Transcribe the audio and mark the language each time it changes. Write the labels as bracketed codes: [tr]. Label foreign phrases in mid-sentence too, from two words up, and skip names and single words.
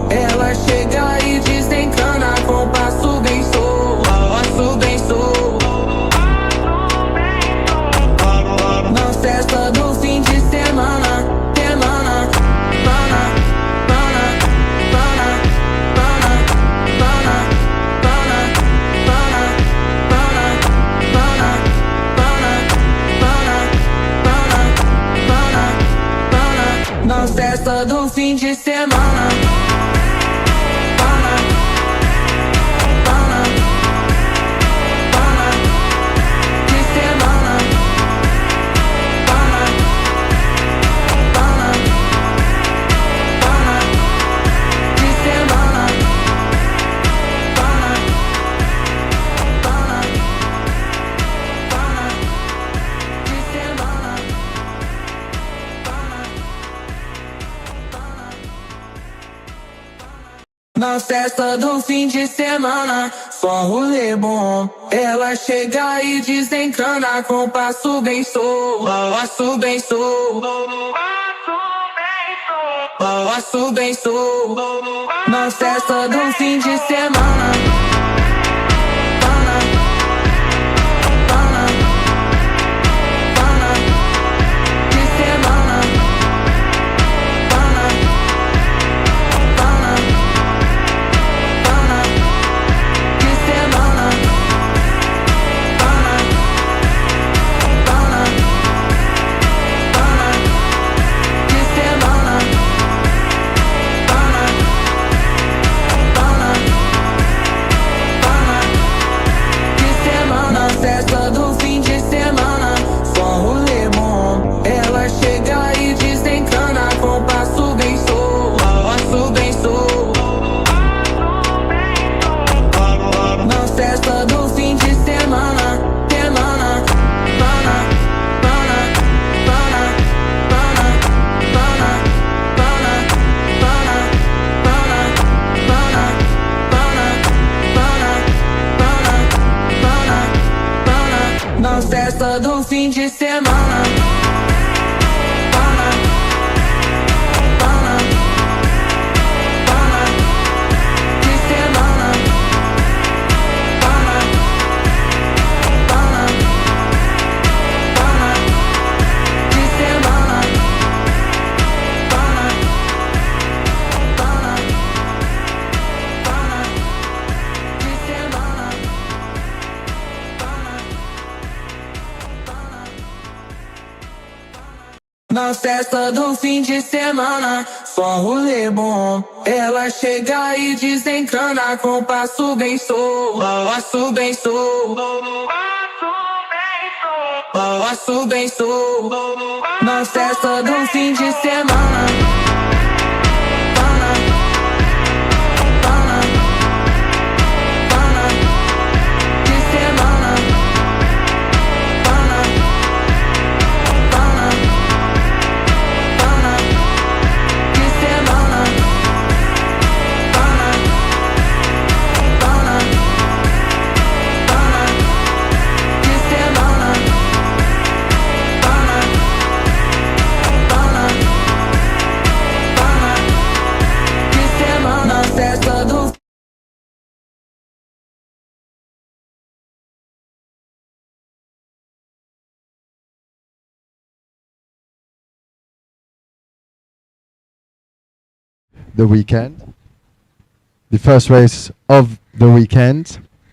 [pt] Ela chega e desencana com passo bem solto, passo bem solto. Na festa do fim de semana, semana, pana, pana, pana, pana, pana, pana, pana, pana, pana, pana, pana, pana. Na festa do fim de semana. Pana, pana, pana, de semana. Pana, pana, pana, de semana. Pana, pana, pana, de semana. Na festa do fim de semana, só um rolê bom. Ela chega e desencana com passo bem solto, passo bem solto, passo bem solto. Na festa do fim de semana. Pana, pana, pana, de semana. Pana, pana, pana, de semana. Pana, pana, pana, de semana. Pana, pana, pana, de semana. Festa do fim de semana, só um rolê bom. Ela chega e desencana com passo bem solto, passo bem solto. Na festa do fim de semana, semana, pana, pana, pana, pana, pana, pana, pana, pana, pana, pana, pana, pana, pana. Na festa do fim de semana. Pana, pana, pana, de semana. Pana, pana, pana, de semana. Pana, pana, pana, de semana. Na festa do fim de semana, só um rolê bom. Ela chega e desencana com passo bem solto, passo bem solto, passo bem solto. Na festa do fim de semana. Pana, pana, pana, de semana. Pana, pana, pana, de semana. Pana, pana, pana, de semana. Pana, pana, pana, de semana. Festa do [en] The weekend. The first race of the weekend.